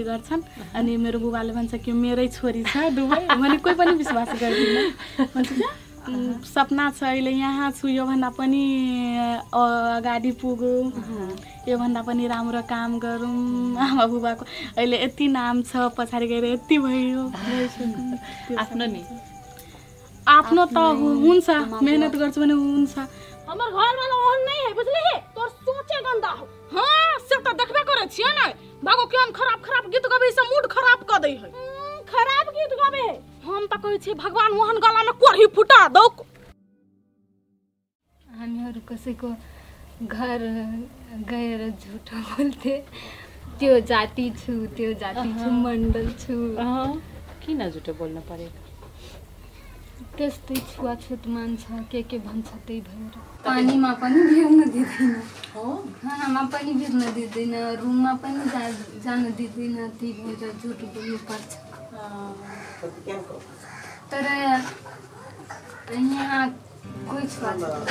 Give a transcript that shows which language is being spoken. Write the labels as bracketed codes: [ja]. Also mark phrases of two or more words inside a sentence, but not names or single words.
[ne] गर्छन् अनि मेरो बुबाले भन्छ कि मेरै छोरी छ दुवै भने कोही पनि विश्वास गर्दैन भन्छ सपना छ अहिले यहाँ छु योभन्दा पनि अगाडि पुगौँ योभन्दा पनि राम्रो काम गरौँ आमा बुबाको अहिले यति नाम छ पछाडि गएर यति भयो आफ्नो त हुन्छ मेहनत गर्छु भने हुन्छ [mai] हमर घर वाला ओहन नहीं है बुझली है तोर सोचे गंदा हो हां से त देखबे करे छियै नै बागो केन खराब गीत गबै से मूड खराब क दै है खराब गीत गबै है हम त कहै छी भगवान मोहन गला में कोरही फुटा दो [ne] हामीहरु कसैको घर गएर झुटो बोल्थे त्यो जाति छु मण्डल छु किन झुटो बोल्न परेको त्यस्तै छुवाछुत मान्छ के भन्छ त्यही भएर पानीमा पनि भिर्न दिँदैन खानामा पनि भिर्न दिँदैन रुममा पनि जान दिँदैन त्यही भएर झुट बोल्नु पर्छ तर यहाँ कोही छुवाछुत